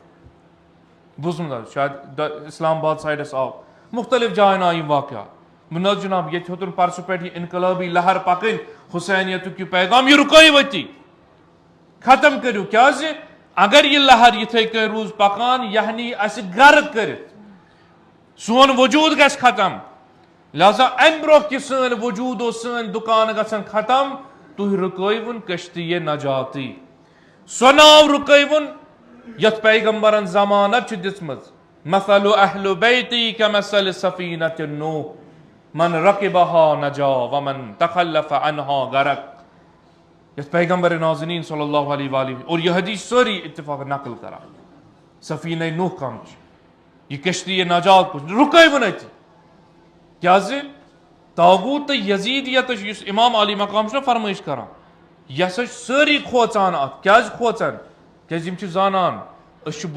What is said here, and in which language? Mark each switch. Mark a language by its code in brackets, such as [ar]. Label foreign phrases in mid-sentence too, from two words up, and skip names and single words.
[ks] بوٗزمُت حظ شاید اسلام آباد سایڈس آو مختلف جاین آیہِ یِم واقعات نہ جناب ییٚتہِ ہیوٚتُن پرسہٕ پٮ۪ٹھ یہِ انقلٲبی لہر پکٕنۍ حسینیتُک یہِ پیغام یہِ رُکٲیوٕتی ختم کٔرِو کیٛازِ اگر یہِ لہر یِتھے کٔنۍ روٗز پکان یہِ نی اسہِ غرق کٔرِتھ سون وجوٗد گژھِ ختم لہذا امہِ برونٛہہ کہِ سٲنۍ وجوٗد اوس سٲنۍ دُکان گژھن ختم تُہۍ رُکٲیوُن کٔشتی نجاتی سۄ ناو رُکٲیوُن یتھ پیغمبرن ضمانت چھِ دِژمٕژ [ar] مثل اہل بیتی کمثل سفینۃ نوح من رقبها نجا ومن تخلف عنها غرق [ks] یتھ پیغمبر نازنین [ar] صلی اللہ علیہ وآلہ [ur] اور یہ [ks] حدیث سٲری اتفاق نقل کران سفینہ نوح کم چھِ یہ کشتی نجات رُکٲیوُن أتی کیٛازِ طاغوٗت تہٕ یزیٖدیت یُس امام علی مقام چھُنہ فرمٲیش کران یہِ ہسا چھِ سٲری کھوژان اتھ کیٛازِ کھوژان کیٛازِ یِم چھِ زانان أسۍ چھِ